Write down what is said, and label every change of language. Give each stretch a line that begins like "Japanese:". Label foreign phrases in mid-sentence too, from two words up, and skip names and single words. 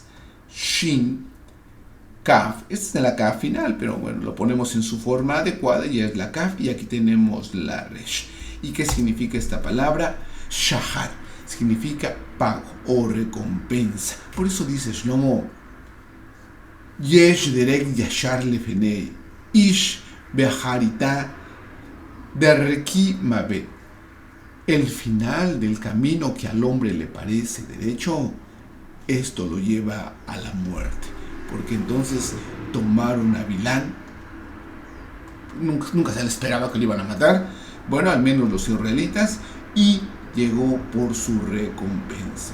Spanish: Shin, Kaf. Esta es la Kaf final, pero bueno, lo ponemos en su forma adecuada y es la Kaf. Y aquí tenemos la Resh. ¿Y qué significa esta palabra? Shahar. Significa pago o recompensa. Por eso dice Shlomo,
Hebrew: יש דרך ישר לפני איש ואחריתה דרכי מות.
Spanish: El final del camino que al hombre le parece derecho, esto lo lleva a la muerte. Porque entonces tomaron a Bilán, nunca se le esperaba que lo iban a matar, bueno, al menos los israelitas, y llegó por su recompensa.